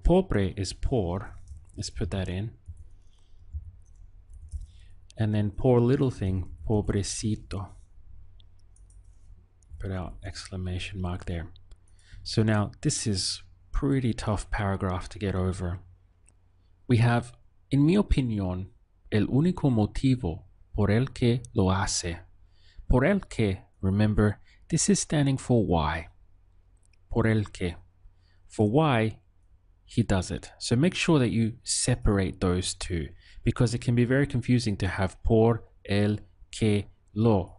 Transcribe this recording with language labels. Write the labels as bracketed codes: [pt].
[en] Pobre is poor. Let's put that in. And then poor little thing, pobrecito. Put out exclamation mark there. So now this is pretty tough paragraph to get over. We have, [es] en mi opinión, el único motivo por el que lo hace. Por el que, [en] remember, this is standing for why. Por el que. For why he does it. So make sure that you separate those two because it can be very confusing to have [es] por el que lo.